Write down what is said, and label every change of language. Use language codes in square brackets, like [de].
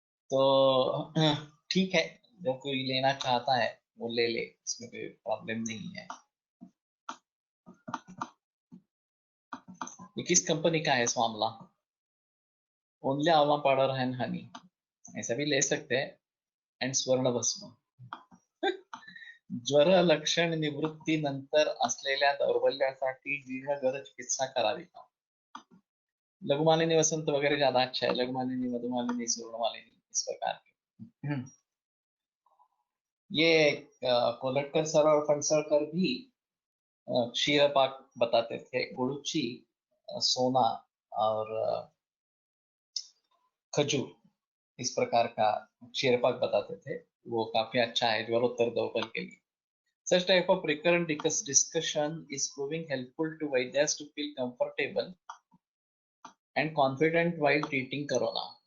[hi] तो ठीक है, जो कोई लेना चाहता है वो ले ले, इसमें कोई प्रॉब्लम नहीं है। ये किस कंपनी का है इस मामला? [en] only amla powder and honey, [hi] ऐसा भी ले सकते हैं। एंड स्वर्ण भस्म [mr] ज्वर लक्षण निवृत्ती नंतर असलेल्या दौर्बल्यासाठी दीर्घ चिकित्सा करावी का? [hi] लघुमालिनी वसंत वगैरह ज्यादा अच्छा है, लघुमालिनी मधुमालिनी सुवर्णमालिनी इस प्रकार के। ये कोलटकर सर और फणसळकर भी क्षीरपाक बताते थे, गुड़ुची, सोना और खजूर इस प्रकार का क्षीरपाक बताते थे, वो काफी अच्छा है ज्वरोत्तर दौर्बल के लिए। [en] Such type of recurrent discussion is proving helpful to Vaidyas to feel comfortable and confident while treating corona.